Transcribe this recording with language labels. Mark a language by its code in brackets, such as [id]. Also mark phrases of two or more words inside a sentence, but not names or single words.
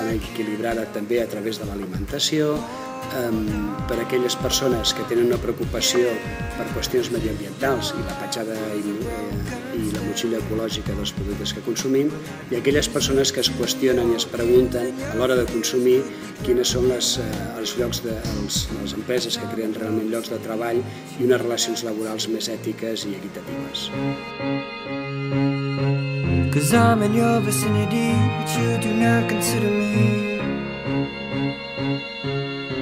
[ca] i equilibrada també a través de l'alimentació, per aquelles persones que tenen una preocupació per qüestions mediambientals i la petjada i la motxilla ecològica dels productes que consumim, i aquelles persones que es qüestionen i es pregunten a l'hora de consumir quines són les empreses que creen realment llocs de treball i unes relacions laborals més ètiques i equitatives. [en] 'Cause I'm in your vicinity, but you do not consider me.